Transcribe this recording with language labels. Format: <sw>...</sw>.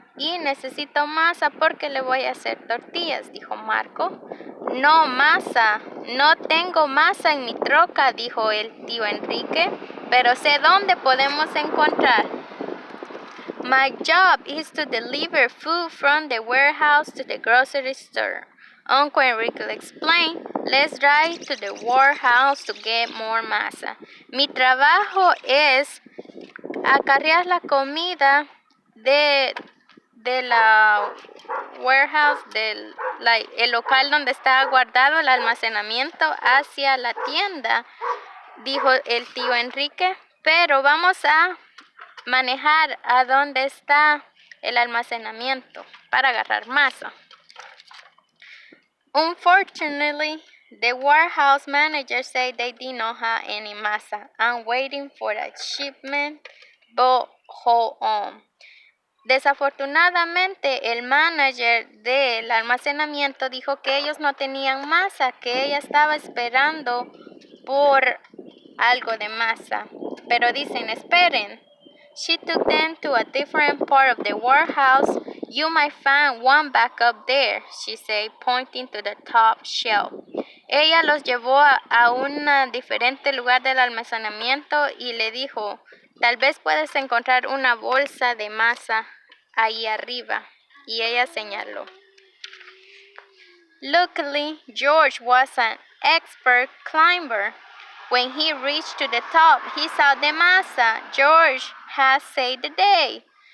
<es>Y necesito masa porque le voy a hacer tortillas, dijo Marco. No masa, no tengo masa en mi troca, dijo el tío Enrique, pero sé dónde podemos encontrar.</es> <en>My job is to deliver food from the warehouse to the grocery store. Uncle Enrique explained, let's drive to the warehouse to get more masa.</en> <es>Mi trabajo es acarrear la comida de la warehouse, el local donde está guardado el almacenamiento hacia la tienda, dijo el tío Enrique, pero vamos a manejar a donde está el almacenamiento para agarrar masa.</es> <en>Unfortunately, the warehouse manager said they did not have any masa. I'm waiting for a shipment, but hold on.</en> <es>Desafortunadamente, el manager del almacenamiento dijo que ellos no tenían masa, que ella estaba esperando por algo de masa. Pero dicen, esperen.</es> <en>She took them to a different part of the warehouse. You might find one back up there, she said, pointing to the top shelf.</en> <es>Ella los llevó a un diferente lugar del almacenamiento y le dijo, tal vez puedes encontrar una bolsa de masa ahí arriba. Y ella señaló.</es> <en>Luckily, George was an expert climber. When he reached to the top, he saw the masa. George has saved the day.</en>